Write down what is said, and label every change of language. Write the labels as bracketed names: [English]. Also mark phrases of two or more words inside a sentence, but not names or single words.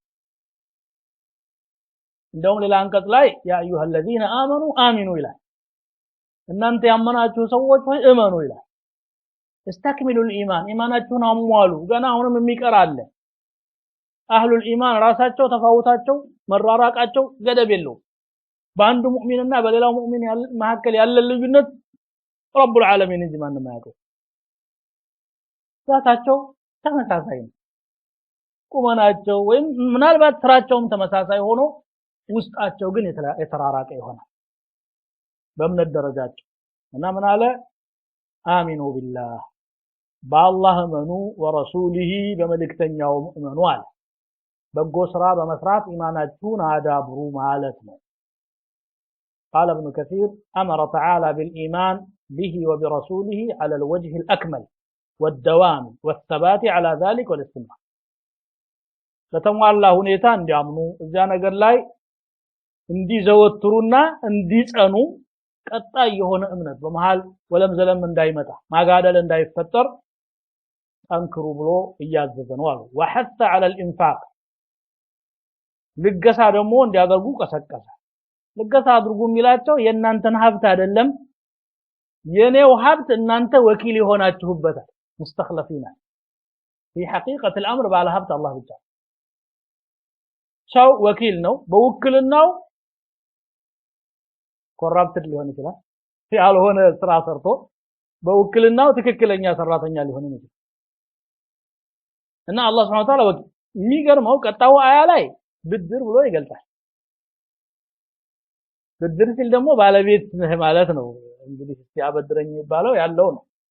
[Amharic] እንደውም ሌላ አንቀጽ ላይ [Arabic] يا أيها الذين آمنوا آمنوا [Amharic] ይላል እናንተ ያመናችሁ ሰዎች ሆይ እመኑ ይላል [Arabic] استكملوا الإيمان [Amharic] ኢማናችሁን አሟሉ ገና አሁንም የሚቀር አለ [Arabic] أهل الإيمان [Amharic] ራሳቸው ተፋውታቸው መራራቃቸው ገደብ የለው በአንዱ ሙእሚንና በሌላው ሙእሚን መሐከል ያለ ልዩነት [Arabic] رب العالمين [Amharic] እንጂ ማንም አያውቀው ዛታቸው ተመሳሳይ ነው ቁመናቸው ወይም ምናልባት ስራቸውም ተመሳሳይ ሆኖ ውስጣቸው ግን የተራራቀ ይሆናል በእምነት ደረጃቸው እና ምን አለ [Arabic] آمنوا بالله [Amharic] በአላህ እመኑ ወረሱሊሂ በመልእክተኛው እመኑ አለ በጎ ስራ በመስራት ኢማናችሁን አዳብሩ ማለት ነው [Arabic] قال ابن كثير أمر تعالى بالإيمان به وبرسوله على الوجه الأكمل والدوام والثبات على ذلك والاستمرار [Amharic] ለተሟላ ሁኔታ እንዲያምኑ እዛ ነገር ላይ እንዲዘወትሩና እንዲጸኑ ቀጣይ የሆነ እምነት በመሃል ወለም ዘለም እንዳይመጣ ማጋደል እንዳይፈጠር ጠንክሩ ብሎ እያዘዘ ነው አሉ [Arabic] وحث على الانفاق [Amharic] ልገሳ ደግሞ እንዲያደርጉ ቀሰቀሰ ልገሳ አድርጉ የሚላቸው የእናንተን ሀብት አይደለም የኔው ሀብት እናንተ ወኪል ይሆናችሁበታል [Arabic] مستخلفين في حقيقة الأمر [Amharic] ባለ ሀብት አላህ ብቻ ሰው ወኪል ነው በውክልናው ኮራፕትድ ሊሆን ይችላል ያልሆነ ስራ ሰርቶ በውክልናው ትክክለኛ ሰራተኛ ሊሆን ይችላል እና አላህ [Arabic] سبحانه وتعالى [Amharic] ወኪል የሚገርመው ቀጣው አያ ላይ ብድር ብሎ ይገልጻል ብድር ሲል ደግሞ ባለቤት ማለት ነው እንግዲህ ሲያበድረኝ የሚባለው ያለው ነው